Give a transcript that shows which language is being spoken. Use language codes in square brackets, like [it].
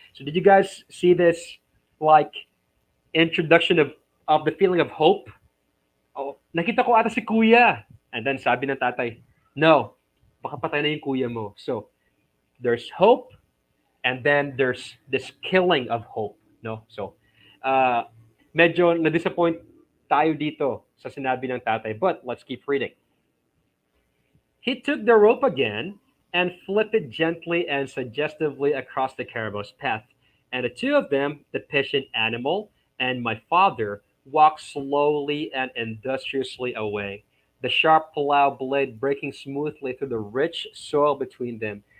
[en] So did you guys see this like introduction of the feeling of hope? [tl] Oh, nakita ko ata si kuya. And then sabi ng tatay, no, baka patay na yung kuya mo. [en] So there's hope, and then there's this killing of hope. No? [tl] So uh, medyo na-disappoint tayo dito sa sinabi ng tatay. [en] But let's keep reading. He took the rope again and flipped it gently and suggestively across the caribou's path, and the two of them, the patient animal and my father, walked slowly and industriously away, the sharp plow blade breaking smoothly through the rich soil between them.